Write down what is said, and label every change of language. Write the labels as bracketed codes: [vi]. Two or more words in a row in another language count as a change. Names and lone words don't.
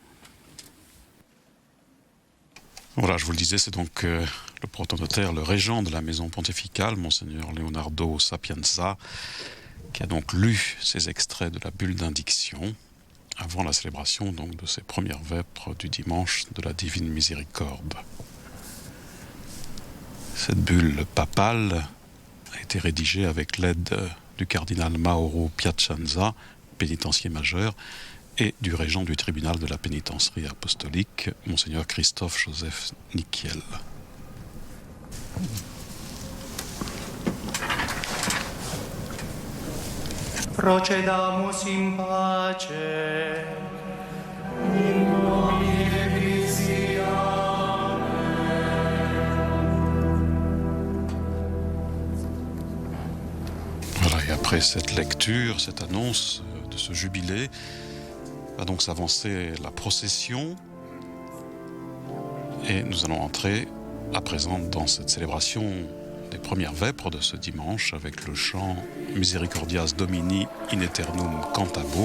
[fr] Voilà, je vous le disais, c'est donc le protonotaire, le régent de la maison pontificale, Monseigneur Leonardo Sapienza, qui a donc lu ces extraits de la bulle d'indiction avant la célébration donc de ces premières vêpres du dimanche de la Divine Miséricorde. Cette bulle papale a été rédigée avec l'aide du cardinal Mauro Piacenza, pénitencier majeur, et du régent du tribunal de la pénitencerie apostolique, Monseigneur Christophe Joseph Nikiel. [la] Procedamus in pace. In nomine Christi. [fr] Voilà, et après cette lecture, cette annonce de ce jubilé, va donc s'avancer la procession et nous allons entrer à présent dans cette célébration des premières vêpres de ce dimanche avec le chant Misericordias Domini in Aeternum Cantabo.